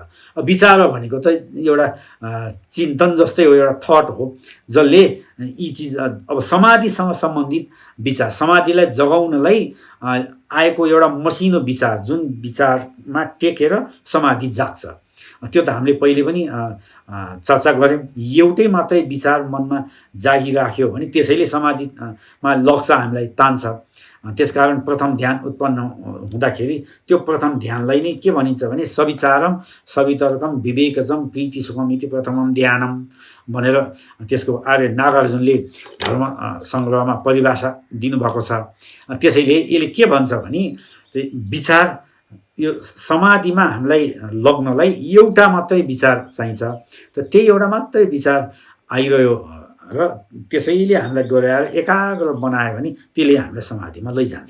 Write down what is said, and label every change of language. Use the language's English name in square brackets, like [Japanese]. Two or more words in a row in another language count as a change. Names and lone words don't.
[Nepali] विचार भनेको त एउटा चिन्तन जस्तै हो, एउटा थट हो जसले यी चिज अब समाधिसँग सम्बन्धित विचार, समाधिलाई जगाउनलाई आएको एउटा मसिनो विचार, जुन विचारमा टेकेर समाधि जाग्छ, त्यो त हामीले पहिले पनि चर्चा गऱ्यौँ। एउटै मात्रै विचार मनमा जागिराख्यो भने त्यसैले समाधिमा लग्छ, हामीलाई तान्छ। त्यसकारण प्रथम ध्यान उत्पन्न हुँदाखेरि त्यो प्रथम ध्यानलाई नै के भनिन्छ भने [Sanskrit] सविचारम सवितर्कम विवेकजम प्रीति सुखम इति प्रथमम ध्यानम [Nepali] भनेर त्यसको आर्य नागार्जुनले धर्म सङ्ग्रहमा परिभाषा दिनुभएको छ। त्यसैले यसले के भन्छ भने विचार, यो समाधिमा हामीलाई लग्नलाई एउटा मात्रै विचार चाहिन्छ, त त्यही एउटा मात्रै विचार आइरह्यो र त्यसैले हामीलाई डोर्याएर एकाग्र बनायो भने त्यसले हामीलाई समाधिमा लैजान्छ।